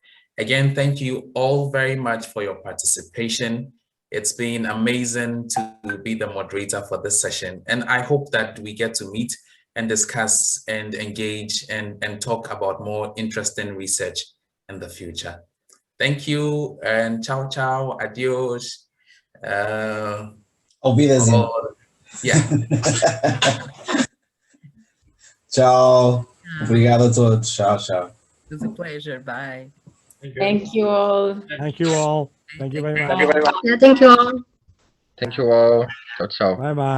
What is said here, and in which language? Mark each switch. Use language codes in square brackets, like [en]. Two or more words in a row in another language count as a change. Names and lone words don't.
[en] Again, thank you all very much for your participation. It's been amazing to be the moderator for this session, and I hope that we get to meet and discuss and engage and talk about more interesting research in the future. Thank you, and [it] ciao, ciao, [en] adios. [de] Auf Wiedersehen. [en] Yeah. Tchau. [pt] Obrigado a todos. Tchau, tchau. [en] It was a pleasure. Bye. Thank you all. Thank you all. Thank you very much. Yeah, thank you all. Thank you all. [it] Ciao, ciao. [en] Bye-bye.